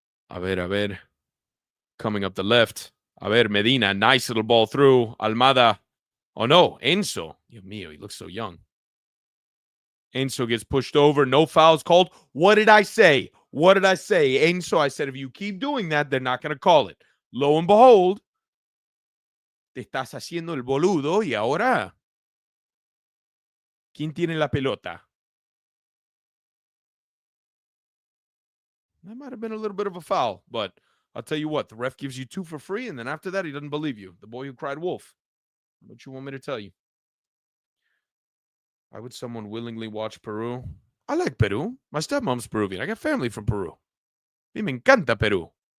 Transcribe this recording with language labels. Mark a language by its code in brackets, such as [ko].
[es] A ver. [en] Coming up the left. A ver, Medina. Nice little ball through. Almada. Oh, no. Enzo. [es] Dios mío, [en] he looks so young. Enzo gets pushed over. No fouls called. What did I say? Enzo, I said, if you keep doing that, they're not going to call it. Lo and behold, [es] te estás haciendo el boludo y ahora, ¿quién tiene la pelota? [en] That might have been a little bit of a foul, but I'll tell you what, the ref gives you 2 for free, and then after that, he doesn't believe you. The boy who cried wolf. What you want me to tell you? Why would someone willingly watch Peru? I like Peru. My stepmom's Peruvian. I got family from Peru. [es] A mí me encanta Peru.